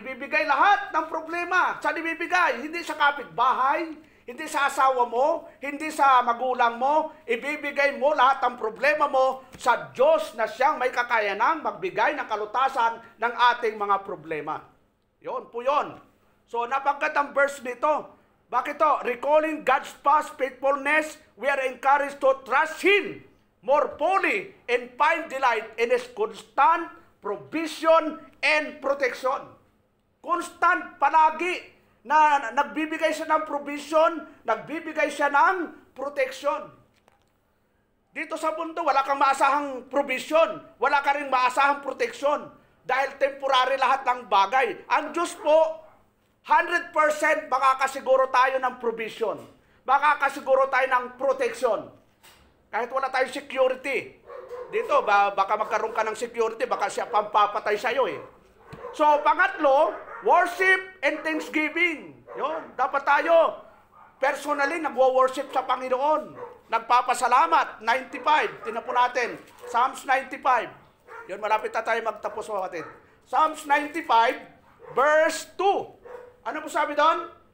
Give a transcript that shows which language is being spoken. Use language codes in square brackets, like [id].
[tl] Ibibigay lahat ng problema. Saan ibibigay? Hindi sa kapitbahay, hindi sa asawa mo, hindi sa magulang mo. Ibibigay mo lahat ng problema mo sa Diyos na siyang may kakayanang magbigay ng kalutasan ng ating mga problema. Yon po yon. So, napagkatang verse nito. Bakit to? [en] Recalling God's past faithfulness, we are encouraged to trust Him more fully and find delight in His constant provision and protection. [tl] Constant, palagi, na nagbibigay siya ng provision, nagbibigay siya ng protection. Dito sa mundo, wala kang maasahang provision, wala ka rin maasahang protection, dahil temporary lahat ng bagay. Ang Diyos po, 100% makakasiguro tayo ng provision, makakasiguro tayo ng protection. Kahit wala tayong security, dito, baka magkaroon ka ng security, baka siya pampapatay sa'yo eh. [en] So, pangatlo, worship and thanksgiving. [tl] Yun, dapat tayo personally nagwo-worship sa Panginoon. Nagpapasalamat, 95. Tingnan po natin, Psalms 95. Yun, malapit na tayo magtapos mga kapatid. Psalms 95, verse 2. Ano po sabi doon?